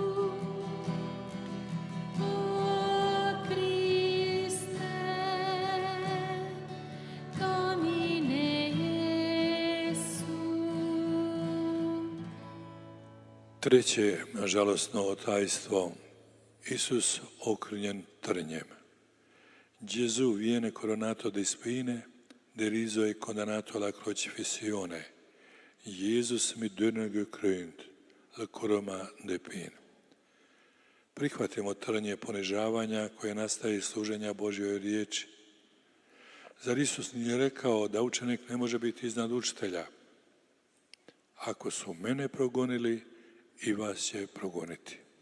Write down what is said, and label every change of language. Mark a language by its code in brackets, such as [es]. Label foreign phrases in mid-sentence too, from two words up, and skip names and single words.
[hr] O Kriste, [la] nomine Jesu. [hr] Treće žalosno tajstvo. Isus okrnjen trnjem. [it] Gesù viene coronato di spine, deriso e condannato alla crocifissione. [de] Jesus mit Dornen gekrönt, la corona de pin. [hr] Prihvatimo trnje ponižavanja koje nastaje iz služenja Božjoj riječi. Zar Isus nije rekao da učenik ne može biti iznad učitelja? Ako su mene progonili, i vas će progoniti.